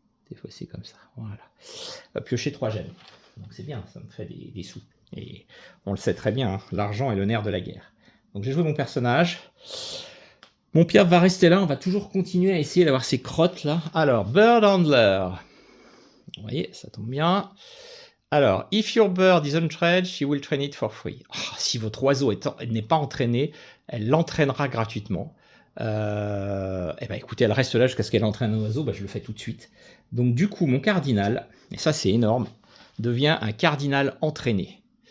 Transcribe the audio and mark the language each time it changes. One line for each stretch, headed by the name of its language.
French: Des fois c'est comme ça, voilà. Piocher 3 gemmes. Donc c'est bien, ça me fait des sous. Et on le sait très bien, hein, l'argent est le nerf de la guerre. Donc j'ai joué mon personnage. Mon Pierre va rester là, on va toujours continuer à essayer d'avoir ces crottes là. Alors, Bird Handler. Vous voyez, ça tombe bien.
English: Alors, if your bird is untrained, she will train it for free.
French: Oh, si votre oiseau n'est pas entraîné, elle l'entraînera gratuitement. Eh ben, écoutez, elle reste là jusqu'à ce qu'elle entraîne un oiseau, ben, je le fais tout de suite. Donc du coup, mon cardinal, et ça c'est énorme, devient un cardinal entraîné.